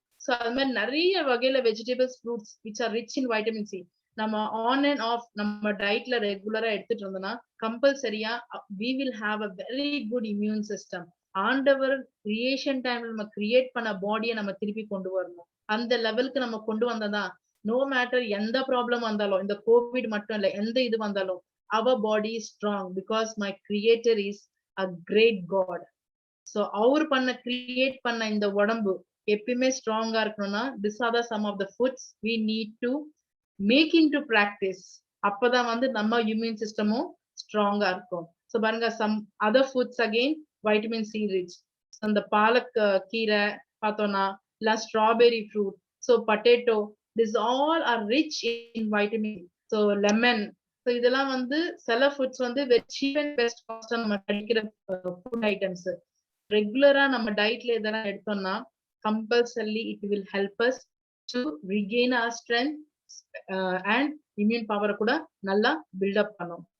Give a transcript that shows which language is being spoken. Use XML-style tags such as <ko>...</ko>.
<ta>So அது மாதிரி நிறைய வகையில vegetables fruits</ta> <en>which are rich in vitamin C</en> <ta>நம்ம ஆன் அண்ட் ஆஃப் நம்ம டயட்ல ரெகுலரா எடுத்துட்டு இருந்தோம்னா கம்பல்சரியா</ta> <en>we will have a very good immune system.</en> <ta>ஆண்டவர் கிரியேஷன் டைம்ல நம்ம கிரியேட் பண்ண பாடியை நம்ம திருப்பி கொண்டு வரணும். அந்த லெவலுக்கு நம்ம கொண்டு வந்ததான் நோ மேட்டர் எந்த ப்ராப்ளம் வந்தாலும், இந்த கோவிட் மட்டும் இல்ல எந்த இது வந்தாலும்</ta> <en>our body is strong because my creator is a great God. So</en> <ta>our create பண்ண இந்த உடம்பு எப்பயுமே ஸ்ட்ராங்கா இருக்கணும்னா</ta> <en>this are the some of the foods we need to make into practice.</en> <ta>அப்பதான் வந்து நம்ம இம்யூன் சிஸ்டமும் ஸ்ட்ராங்கா இருக்கும்.</ta> <en>so</en> <ta>பாருங்க</ta> <en>some other foods again vitamin C rich.</en> <ta>அந்த பாலக் கீரை பார்த்தோம்னா இல்ல strawberry fruit, so potato,</ta> <en>this all are rich in vitamin.</en> <ta>So lemon, so இதெல்லாம் வந்து சில ஃபுட்ஸ் வந்து சீப் அண்ட் பெஸ்ட் காஸ்டா நம்ம கிடைக்கிற ஃபுட் ஐட்டம்ஸ். ரெகுலரா நம்ம டயட்ல இதெல்லாம் எடுத்தோம்னா</ta> <en>compulsory it will help us to regain our strength and immune power</en> <ta>கூட நல்லா பில்டப் பண்ணும்.</ta>